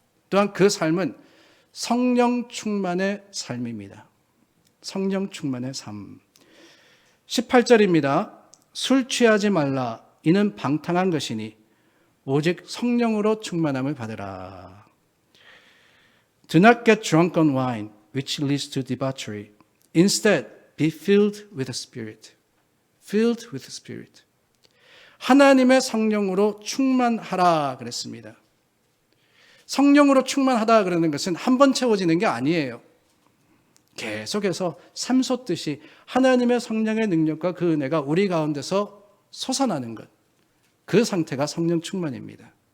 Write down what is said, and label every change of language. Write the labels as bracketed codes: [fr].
[ko] 또한 그 삶은 성령 충만의 삶입니다. 성령 충만의 삶. 18절입니다. 술 취하지 말라. 이는 방탕한 것이니 오직 성령으로 충만함을 받으라. [en] Do not get drunk on wine, which leads to debauchery. Instead, be filled with the Spirit. Filled with the Spirit. [ko] 하나님의 성령으로 충만하라 그랬습니다. 성령으로 충만하다 그러는 것은 한 번 채워지는 게 아니에요. 계속해서 샘솟듯이 하나님의 성령의 능력과 그 은혜가 우리 가운데서 솟아나는 것, 그 상태가 성령 충만입니다.